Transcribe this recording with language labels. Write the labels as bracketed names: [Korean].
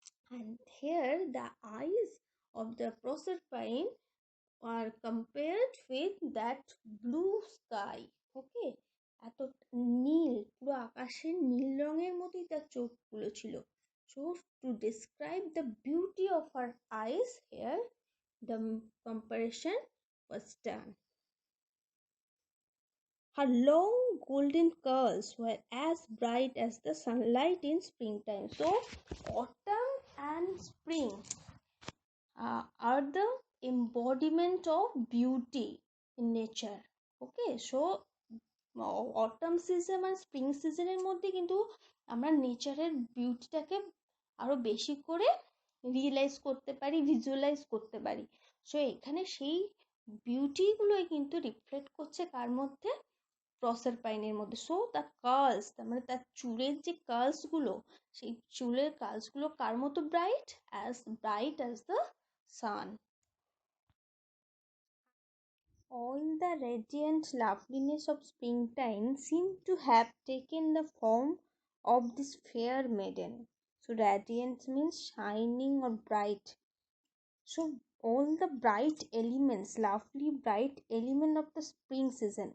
[English] And here the eyes of the Proserpine are compared with that blue sky. [Bangla] ওকে, এত নীল, পুরো আকাশের নীল রঙের মতোই তার চোখগুলো ছিল। [English] So to describe the beauty of her eyes here, the comparison was done. Her long golden curls were as bright as the sunlight in springtime. So autumn and spring are the embodiment of beauty in nature. [Bangla] Okay, so autumn season আর spring সিজনের মধ্যে কিন্তু আমরা নেচারের বিউটিটাকে আরো বেশি করে realise করতে পারি, ভিজুয়ালাইজ করতে পারি। সো এখানে সেই বিউটিগুলোই কিন্তু রিফ্লেক্ট করছে কার মধ্যে, প্রসারপাইনের মধ্যে। সো দ্য কার্লস, তার মানে তার চুলের যে কার্লস গুলো, সেই চুলের কার্লস গুলো কার মতো bright as the sun. [English] All the radiant loveliness of springtime seemed to have taken the form of this fair maiden. So radiant means shining or bright. So all the bright elements, lovely bright element of the spring season.